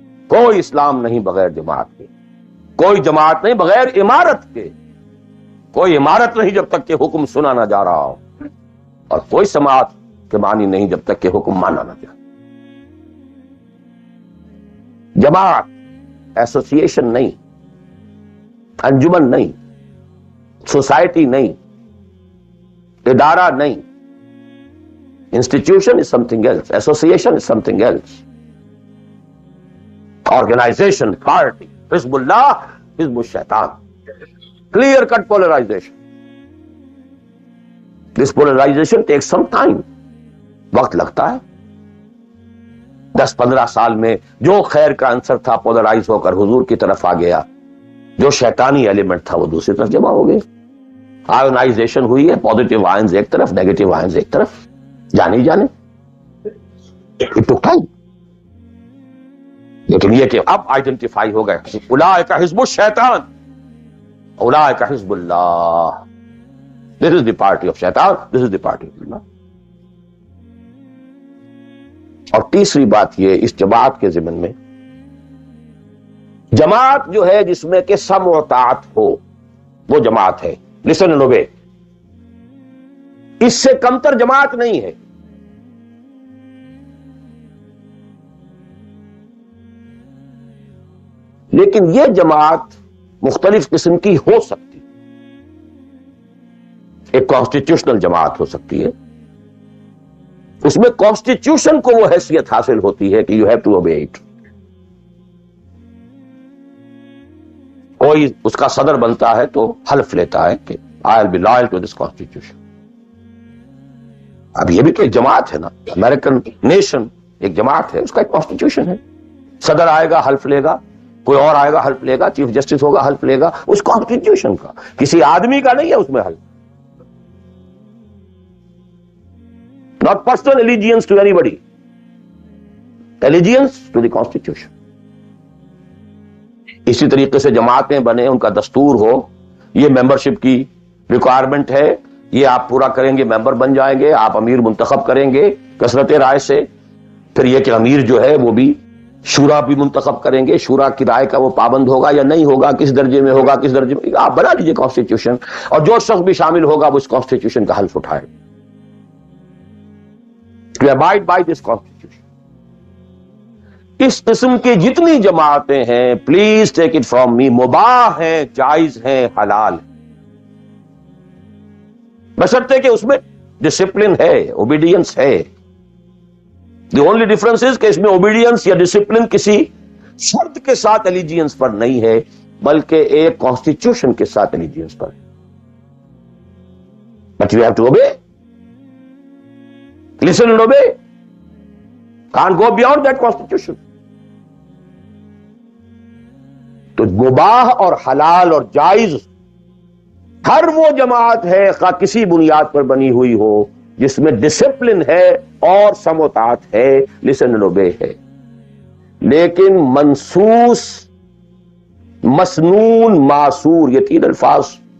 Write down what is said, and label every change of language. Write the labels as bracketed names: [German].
[Urdu] کوئی اسلام نہیں بغیر جماعت کے, کوئی جماعت نہیں بغیر امارت کے, کوئی امارت نہیں جب تک کہ حکم سنا نہ جا رہا ہو, اور کوئی سماعت کے معنی نہیں جب تک کہ حکم مانا نہ جائے. جماعت ایسوسی ایشن نہیں, انجمن نہیں, سوسائٹی نہیں, ادارہ نہیں. [English] Institution is something else. Association is something else. Organization, party, Hizbullah, Hizbul Shaitan. Clear cut polarization. This polarization takes some time. [Urdu] وقت لگتا ہے. 10-15 سال میں جو خیر کا عنصر تھا پولرائز ہو کر حضور کی طرف آ گیا, جو شیطانی ایلیمنٹ تھا وہ دوسری طرف جمع ہو گئے. آئونائزیشن ہوئی ہے, پازیٹیو آئنز ایک طرف, نیگیٹو آئنز ایک طرف. جانے ہی جانے [English] It took time. [Urdu] لیکن یہ کہ اب آئیڈینٹیفائی ہو گئے اولئک حزب الشیطان اولئک حزب اللہ. [English] This is the party of شیطان, this is the party of Allah. [Urdu] اور تیسری بات یہ اس جماعت کے ضمن میں، جماعت جو ہے جس میں کہ سمع و طاعت ہو وہ جماعت ہے. [English] Listen and obey. [Urdu] اس سے کمتر جماعت نہیں ہے. لیکن یہ جماعت مختلف قسم کی ہو سکتی. ایک کانسٹیٹیوشنل جماعت ہو سکتی ہے، اس میں کانسٹیٹیوشن کو وہ حیثیت حاصل ہوتی ہے کہ [English] You have to obey it. [Urdu] کوئی اس کا صدر بنتا ہے تو حلف لیتا ہے کہ [English] I will be loyal to this constitution. [Urdu] اب یہ بھی تو ایک جماعت ہے نا. امریکن نیشن ایک جماعت ہے، اس کا ایک کانسٹیٹیوشن ہے. صدر آئے گا حلف لے گا، کوئی اور آئے گا حلف لے گا، چیف جسٹس ہوگا حلف لے گا. اس کانسٹیٹیوشن کا، کسی آدمی کا نہیں ہے اس میں حلف. [English] Not personal allegiance to anybody. Allegiance to the Constitution. [Urdu] اسی طریقے سے جماعتیں بنے، ان کا دستور ہو، یہ ممبرشپ کی ریکوائرمنٹ ہے، یہ آپ پورا کریں گے ممبر بن جائیں گے، آپ امیر منتخب کریں گے کثرت رائے سے. پھر یہ کہ امیر جو ہے وہ بھی شورا بھی منتخب کریں گے، شورا کی رائے کا وہ پابند ہوگا یا نہیں ہوگا، کس درجے میں ہوگا، کس درجے میں. آپ بنا لیجیے کانسٹیٹیوشن، اور جو شخص بھی شامل ہوگا وہ اس کانسٹیٹیوشن کا حلف اٹھائے. [English] To abide by this constitution. [Urdu] اس قسم کی جتنی جماعتیں ہیں [English] please take it from me, [Urdu] مباح ہیں، جائز ہیں، حلال ہیں، بشرطے کہ اس میں ڈسپلن ہے، اوبیڈینس ہے. [English] the only difference is [Urdu] کہ اس میں اوبیڈینس یا ڈسپلن کسی شرط کے ساتھ الیجینس پر نہیں ہے، بلکہ ایک کانسٹیٹیوشن کے ساتھ الیجینس پر ہے. [English] But you have to obey. Listen and obey. Can't go beyond that constitution. [Urdu] تو مباح اور حلال اور جائز ہر وہ جماعت ہے خواہ کسی بنیاد پر بنی ہوئی ہو جس میں ڈسپلن ہے اور سمع و طاعت ہے، [English] listen and obey [Urdu] ہے. لیکن منسوس، مسنون، معصور، یہ تین الفاظ.